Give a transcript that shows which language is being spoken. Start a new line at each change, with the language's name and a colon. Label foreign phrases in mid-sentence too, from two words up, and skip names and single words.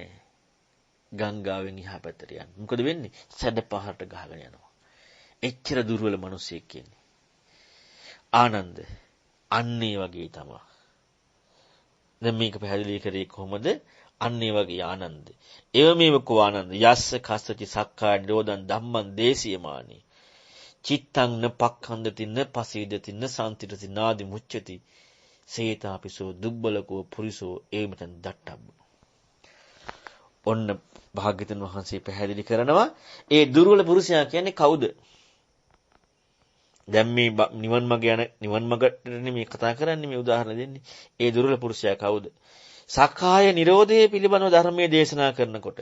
Sinhala: ගංගාවෙන් එහා පැත්තට යන්න. මොකද වෙන්නේ? හැඩපහරට ගහගෙන යනවා. එච්චර දුර්වල මිනිස්සෙක් කියන්නේ. ආනන්ද අන්න ඒ වගේ තමයි. දැන් මේක පැහැදිලි කරේ කොහොමද? අන්න ඒ වගේ ආනන්ද.
Pali: එව මේව කෝ ආනන්ද යස්ස කස්සචි සක්කාය නිරෝධං ධම්මං දේශියමානි. චිත්තං න පක්ඛන්දති න පසීදති න සම්තිරති නාදි මුච්චති. සේතාපිසෝ දුබ්බලකෝ පුරිසෝ ඒමතන් දට්ටබ්බ.
Sinhala: ඔන්න භාග්‍යවතුන් වහන්සේ පැහැදිලි කරනවා ඒ දුර්වල පුරුෂයා කියන්නේ කවුද? දැන් මේ නිවන් මගට මේ කතා කරන්නේ මේ උදාහරණ දෙන්නේ. ඒ දුර්වල පුරුෂයා කවුද? සක්කාය නිරෝධය පිළිබඳව ධර්මයේ දේශනා කරනකොට.